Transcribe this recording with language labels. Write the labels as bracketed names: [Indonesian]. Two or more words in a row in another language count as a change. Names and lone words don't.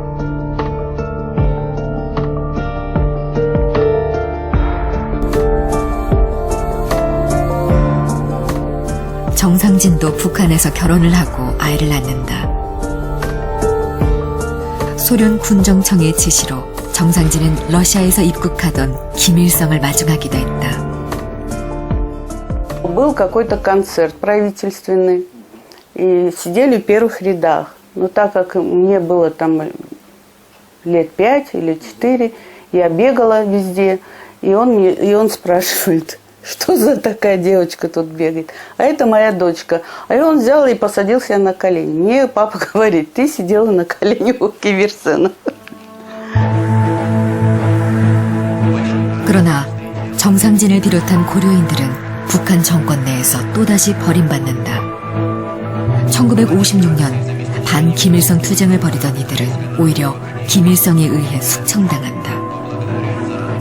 [Korean] 정상진도 북한에서 결혼을 하고 아이를 낳는다. 소련 군정청의 지시로 정상진은 러시아에서 입국하던 김일성을 마중하기도 했다. [Russian] Был какой-то концерт правительственный, и сидели в первых рядах. Но так как мне было там лет 5 или 4, я бегала везде, и он спрашивает, что за такая девочка тут бегает. А это моя дочка. А он взял и посадил себя на колени. Мне папа говорит, ты сидела на колени у Киверсена. [Korean] 그러나 정상진을 비롯한 고려인들은 북한 정권 내에서 또다시 버림받는다. 1956년 반김일성 투쟁을 벌이던 이들은 오히려 김일성에 의해 숙청당한다.